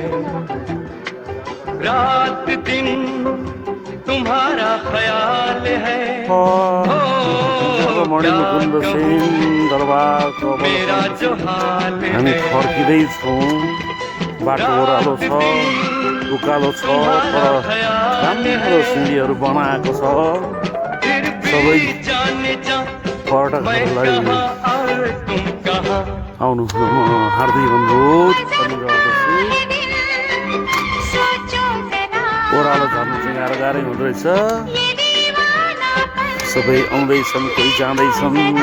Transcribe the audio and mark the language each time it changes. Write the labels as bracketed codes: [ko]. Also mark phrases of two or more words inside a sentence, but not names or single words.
[hi] रात दिन तुम्हारा ख्याल है [ne] मुकुन्द सेन दरबारको [hi] मेरा जो हाल [ne] हामी [hi] है [ne] फर्किँदैछौँ बाटो ओह्रालो छ उकालो छ तर राम्रो सिँढीहरू बनाएको छ [hi] फिर [ne] सबै [hi] भी जाने जा मैं [ne] पर्यटकहरूलाई [hi] कहाँ और तुम कहाँ [ne] आउनु हार्दिक अनुरोध पनि गर्दछु [hi] सोचो ज़रा [ne] ओह्रालो झर्नु चाहिँ गाह्रो गाह्रै हुँदो रहेछ [hi] ये दीवानापन [ne] सबै आउँदैछन् कोही जाँदैछन्